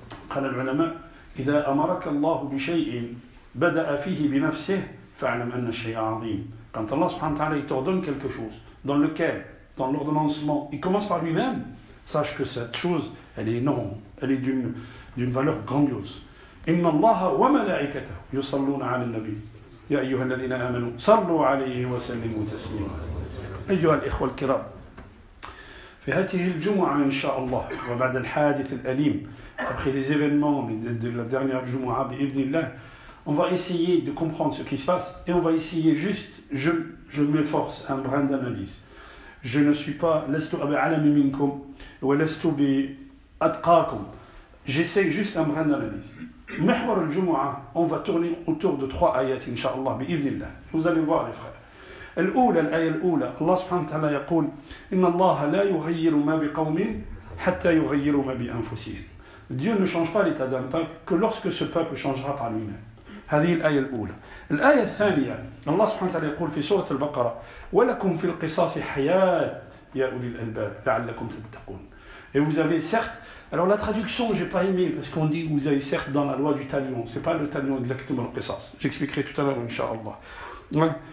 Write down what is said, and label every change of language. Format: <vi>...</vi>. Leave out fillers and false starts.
<ar>قال العلماء اذا امرك الله بشيء بدأ فيه بنفسه فاعلم ان الشيء عظيم.</ar> <fr>Quand Allah subhanahu wa ta'ala il t'ordonne quelque chose dans lequel dans l'ordonnancement, il commence par lui-même, sache que cette chose, elle est énorme, elle est d'une valeur grandiose.</fr> <ar>Inna Allah wa malaikatahu yusalluna 'ala an-nabi ya ayyuhalladhina amanu sallu 'alayhi wa sallimu taslima. أيها الإخوة الكرام في هذه الجمعة إن شاء الله وبعد الحادث الأليم</ar> <fr>après les événements de la dernière Jumu'ah</fr> <ar>بإذن الله</ar> <fr>on va essayer de comprendre ce qui se passe et on va essayer juste, je m'efforce un brin d'analyse. Je ne suis pas</fr> <ar>لست بأعلم منكم ولست بأتقاكم.</ar> <fr>J'essaie juste un brin d'analyse.</fr> <ar>محور الجمعة</ar> <fr>on va tourner autour de</fr> <ar>3 آيات إن شاء الله بإذن الله.</ar> <fr>Vous allez voir les frères.</fr> <ar>الأولى الآية الأولى الله سبحانه وتعالى يقول إن الله لا يغير ما بقوم حتى يغيروا ما بأنفسهم.</ar> <fr>Dieu ne change pas l'état d'un peuple que lorsque ce peuple changera par lui-même.</fr> <ar>هذه الآية الأولى. الآية الثانية الله سبحانه وتعالى يقول في سورة البقرة ولكم في القصاص حياة يا أولي الألباب لعلكم تتقون.</ar> <fr>Et vous avez certes, alors la traduction j'ai pas aimé parce qu'on dit vous avez certes dans la loi du talion, c'est pas le talion exactement le qisas. J'expliquerai tout à l'heure Inch'Allah. Ouais.</fr>